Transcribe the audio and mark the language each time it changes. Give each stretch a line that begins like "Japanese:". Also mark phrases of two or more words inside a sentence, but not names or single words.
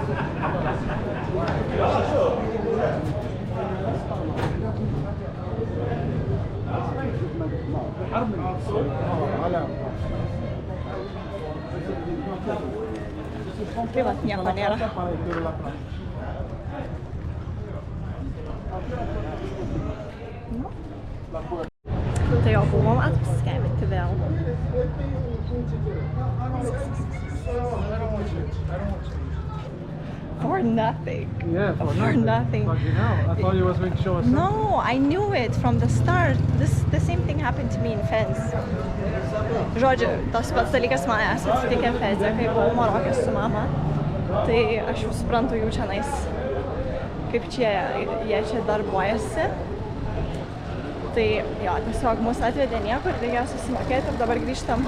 Lithuanian: Tai vat nieko nėra. Tai jau buvom apskambinti vėl.
English: For nothing. Yeah, for nothing. Fucking hell. I thought you was going to show us something. No, I knew it from the start. The same thing happened to me in Fez.
Lithuanian: Žodžiu, tas pats dalykas man atsitikę Feze, kai buvau Maroke su mama. Tai aš jau suprantu jų čianais, kaip jie čia darbuojasi. Tai jo, tiesiog mus atvedė niekur, reikėjo susimokėti ir dabar grįžtam.